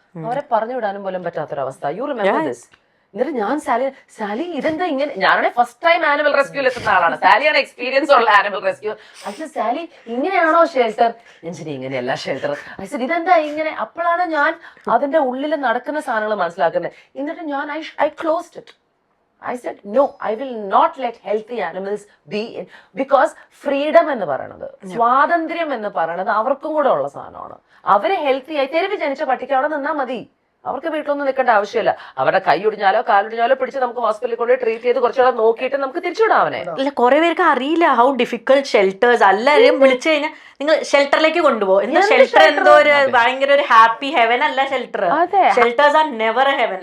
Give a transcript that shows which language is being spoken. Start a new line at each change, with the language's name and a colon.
Malayalam: അവരെ പറഞ്ഞു വിടാനും പോലും പറ്റാത്തൊരവസ്ഥ.
English: You remember this?
Malayalam: എന്നിട്ട് ഞാൻ സാലി ഇതെന്താ ഇങ്ങനെ, ഞാനാണ് ഫസ്റ്റ് ടൈം ആനിമൽ റെസ്ക്യൂവിൽ എത്തുന്ന ആളാണ്, സാലിയാണ് എക്സ്പീരിയൻസ് ഉള്ള ആനിമൽ റെസ്ക്യൂ. ഐ സാലി ഇങ്ങനെയാണോ ഷെൽട്ടർ? ഞാൻ ശരി ഇങ്ങനെയല്ല ഷെൽട്ടർ. ഐ സാർ ഇതെന്താ ഇങ്ങനെ? അപ്പോഴാണ് ഞാൻ അതിന്റെ ഉള്ളിൽ നടക്കുന്ന സാധനങ്ങൾ മനസ്സിലാക്കുന്നത്. എന്നിട്ട് ഞാൻ
English: I closed it. I said, no, I will not let healthy animals be in, because freedom
Malayalam: എന്ന് പറയുന്നത്, സ്വാതന്ത്ര്യം എന്ന് പറയുന്നത് അവർക്കും കൂടെ ഉള്ള സാധനമാണ്. അവരെ ഹെൽത്തി ആയി, തെരുവ് ജനിച്ച പട്ടിക്ക് അവിടെ നിന്നാ മതി, അവർക്ക് വീട്ടിലൊന്നും നിൽക്കേണ്ട ആവശ്യമില്ല. അവരുടെ കൈ ഒടിഞ്ഞാലോ കാലൊടിഞ്ഞാലോ പിടിച്ച് നമുക്ക് ഹോസ്പിറ്റലിൽ കൊണ്ട് ട്രീറ്റ് ചെയ്ത് കുറച്ചുകൂടെ നോക്കിയിട്ട് നമുക്ക് തിരിച്ചുവിടാം അവനെ. അല്ല, കുറെ പേർക്ക് അറിയില്ല
English: How difficult shelters.
Malayalam: എല്ലാവരും വിളിച്ചു കഴിഞ്ഞാൽ നിങ്ങൾ ഷെൽട്ടറിലേക്ക് കൊണ്ടുപോകും. എന്താ ഷെൽട്ടർ? എന്തോ ഒരു ഭയങ്കര ഒരു ഹാപ്പി ഹെവൻ അല്ല shelter.
English: Shelters are never a heaven.